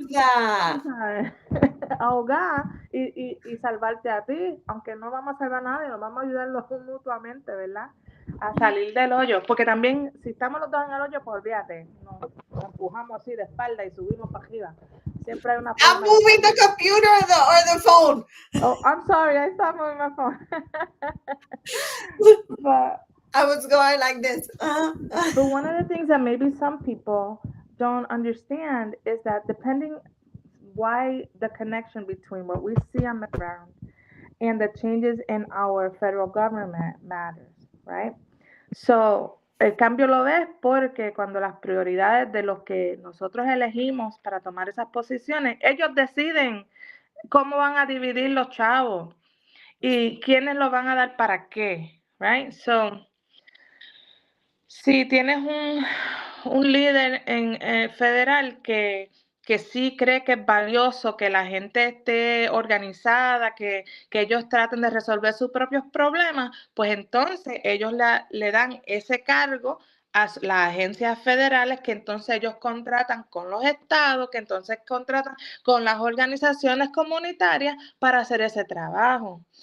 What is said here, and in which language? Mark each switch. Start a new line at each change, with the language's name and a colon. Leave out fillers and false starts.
English: love that.
Spanish: ahogar y salvarte a ti, aunque no vamos a salvar a nadie, nos vamos a ayudarlos mutuamente, ¿verdad? A salir del hoyo, porque también si estamos los dos en el hoyo, pues olvídate, nos empujamos así de espalda y subimos para arriba. Siempre hay una
English: I'm
Spanish: forma de
English: moving the
Spanish: salir.
English: computer or the phone. Oh, I'm sorry, I stopped moving my phone. but I was going like this. But one of the things that maybe some people don't understand is that depending why the connection between what we see on the ground and the changes in our federal government matters, right?
Spanish: So, el cambio lo ves porque cuando las prioridades de los que nosotros elegimos para tomar esas posiciones, ellos deciden cómo van a dividir los chavos y quiénes lo van a dar para qué, right? So, si tienes un líder federal que sí cree que es valioso que la gente esté organizada, que ellos traten de resolver sus propios problemas, pues entonces ellos le dan ese cargo a las agencias federales que entonces ellos contratan con los estados, que entonces contratan con las organizaciones comunitarias para hacer ese trabajo.